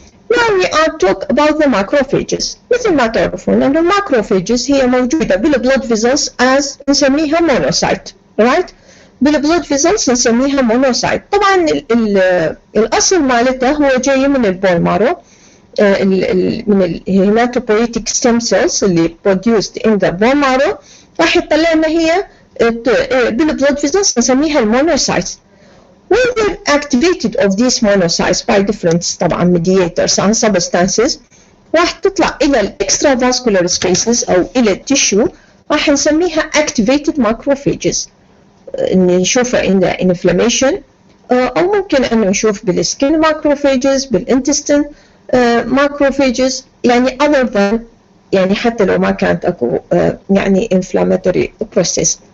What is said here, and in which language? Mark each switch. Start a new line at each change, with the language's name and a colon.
English: Now we are talk about the macrophages.
Arabic: مثل ما تعرفون أن الماكروفاجز هي موجودة بالبلود فيزلز as نسميها monocyte, right? بالبلود فيزلز نسميها monocyte. طبعا الأصل مالته هو جاي من البون مارو من الهيماتوبويتيك stem cells اللي
English: produced in the bone marrow
Arabic: راح يطلع لنا هي بالبلود فيزلز نسميها المونوسايتس.
English: When they're activated of these monocytes by different طبعا mediators and substances
Arabic: راح تطلع إلى
English: الextravascular spaces
Arabic: أو إلى التشو راح نسميها
English: activated macrophages.
Arabic: نشوفها
English: in the inflammation
Arabic: أو ممكن أن نشوف بالskin macrophages بالintestine macrophages يعني
English: other than
Arabic: يعني حتى لو ما كانت أكو يعني inflammatory process.